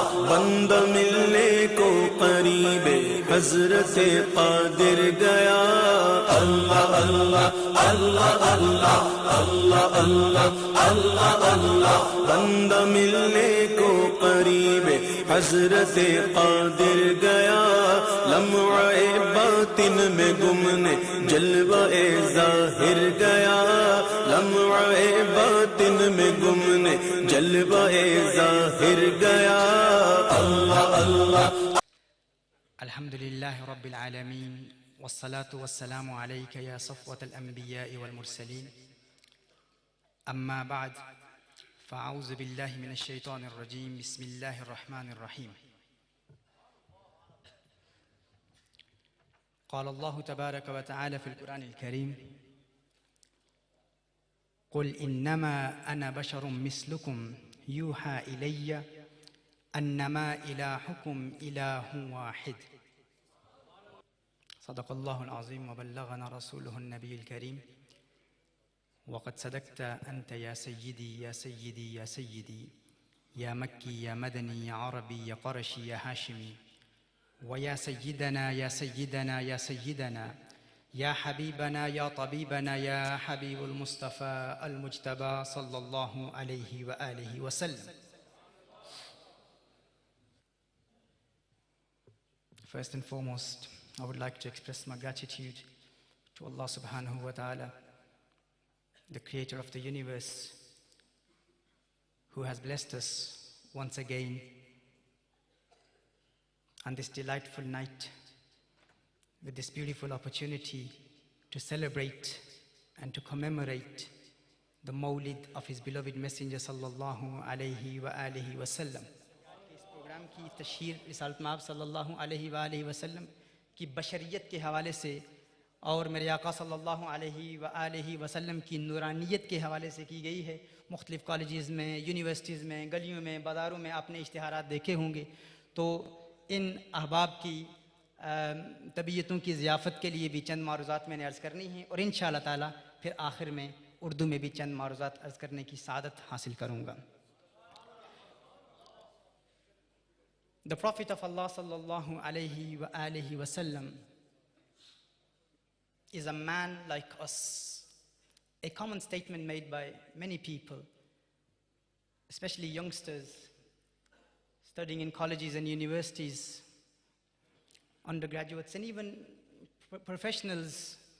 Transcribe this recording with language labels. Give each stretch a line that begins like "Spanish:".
Urdu: بندہ ملنے کو قریب حضرت قادر گیا، اللہ اللہ اللہ اللہ اللہ اللہ اللہ اللہ، بندہ ملنے کو قریب حضرت قادر گیا، لمعہ باطن میں گمنے جلوہ ظاہر گیا، لمعہ باطن میں گمنے جلوہ ظاہر گیا، اللہ اللہ۔
Arabic: الحمد لله رب العالمين والصلاة والسلام عليك يا صفوة الأنبياء والمرسلين، أما بعد فأعوذ بالله من الشيطان الرجيم، بسم الله الرحمن الرحيم. قال الله تبارك وتعالى في القرآن الكريم: قل إنما أنا بشر مثلكم يوحى إلي أنما إلهكم إله واحد. صدق الله العظيم وبلغنا رسوله النبي الكريم. وقد صدقت أنت يا سيدي يا سيدي يا سيدي، يا مكي يا مدني يا عربي يا قرشي يا هاشمي، ويا سيدنا يا سيدنا يا سيدنا، يا حبيبنا يا طبيبنا يا حبيب المصطفى المجتبى صلى الله عليه وآله وسلم.
English: First and foremost, I would like to express my gratitude to Allah subhanahu wa ta'ala, the creator of the universe, who has blessed us once again on this delightful night with this beautiful opportunity to celebrate and to commemorate the Mawlid of his beloved Messenger sallallahu alayhi wa alihi wa sallam.
Urdu: اس programme کی تشہیر رسالت مآب صلی اللہ علیہ وآلہ وسلم کی بشریت کے حوالے سے اور میرے آقا صلی اللہ علیہ وآلہ وسلم کی نورانیت کے حوالے سے کی گئی ہے. مختلف کالجز میں، یونیورسٹیز میں، گلیوں میں، بازاروں میں آپ نے اشتہارات دیکھے ہوں گے. تو ان احباب کی طبیعتوں کی ضیافت کے لیے بھی چند معروضات میں نے عرض کرنی ہیں، اور انشاءاللہ تعالی پھر آخر میں اردو میں بھی چند معروضات عرض کرنے کی سعادت حاصل کروں گا.
English: The Prophet of Allah sallallahu alayhi wa alihi wasallam is a man like us. A common statement made by many people, especially youngsters studying in colleges and universities, undergraduates, and even professionals.